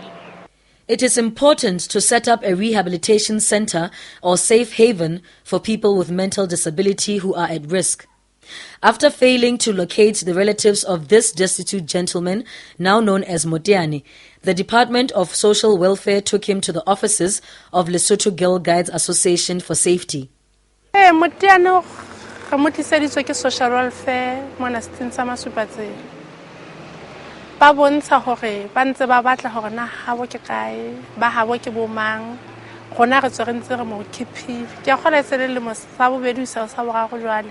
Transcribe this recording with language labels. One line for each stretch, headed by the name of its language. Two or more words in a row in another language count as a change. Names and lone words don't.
English: It is important to set up a rehabilitation center or safe haven for people with mental disability who are at risk. After failing to locate the relatives of this destitute gentleman, now known as Motiani, the Department of Social Welfare took him to the offices of Lesotho Girl Guides Association for safety.
Southern Sotho: Motiano kamotiseditswe ke
English: social welfare
Southern Sotho: mona setsing sa Masupatse. Ba bontsha hore ba ntse ba batla hore na habo ke kae, ba habo ke bo mang. Gona re tswerentse re mo keepile. Ke a gola tsele le mo sa bobedi sa boraro jwale.